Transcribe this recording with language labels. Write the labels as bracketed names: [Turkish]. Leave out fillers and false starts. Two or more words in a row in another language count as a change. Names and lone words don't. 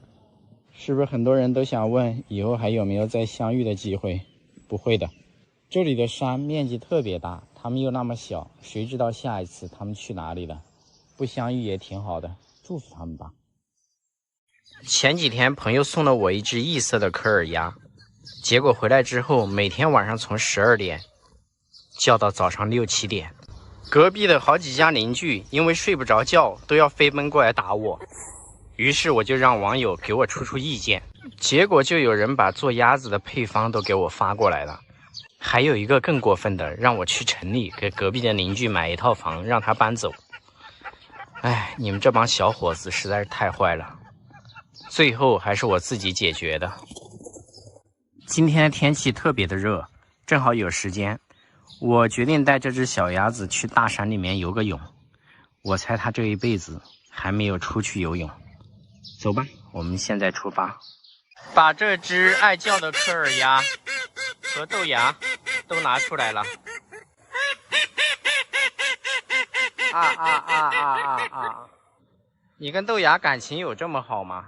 [Chinese] 是不是很多人都想問以後還有沒有再相遇的機會？不會的，這裡的山面積特別大，它們又那麼小，誰知道下一次它們去哪裡了？不相遇也挺好的，祝福他們吧。前幾天朋友送了我一隻異色的科爾鴨，結果回來之後每天晚上從12點叫到早上6、7點。隔壁的好幾家鄰居因為睡不着覺，都要飛奔過來打我。於是我就讓網友給我出意見，結果就有人把做鴨子的配方都給我發過來了。還有一個更過分的，讓我去城裡給隔壁的鄰居買一套房，讓他搬走。哎，你們這幫小伙子實在是太壞了。最後還是我自己解決的。今天的天氣特別的熱，正好有時間，我決定帶這隻小鴨子去大山裡面游個泳。我猜它這一輩子還沒有出去游泳。走吧，我們現在出發。把這隻愛叫的科爾鴨和豆芽都拿出來了。你跟豆芽感情有這麼好嗎？